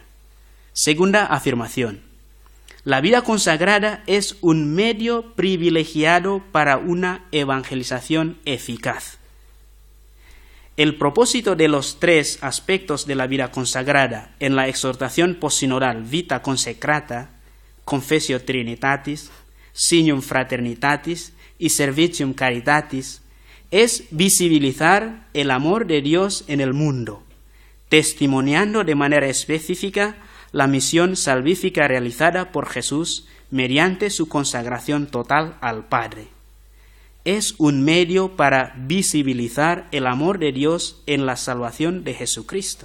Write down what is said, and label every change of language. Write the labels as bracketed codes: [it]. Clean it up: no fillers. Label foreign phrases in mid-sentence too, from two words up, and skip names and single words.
[es] Segunda afirmación: la vida consagrada es un medio privilegiado para una evangelización eficaz. El propósito de los tres aspectos de la vida consagrada en la exhortación postsinodal Vita Consecrata, [la] Confessio Trinitatis, Signum Fraternitatis [es] y [la] Servitium Caritatis, [es] es visibilizar el amor de Dios en el mundo, testimoniando de manera específica la misión salvífica realizada por Jesús mediante su consagración total al Padre. Es un medio para visibilizar el amor de Dios en la salvación de Jesucristo.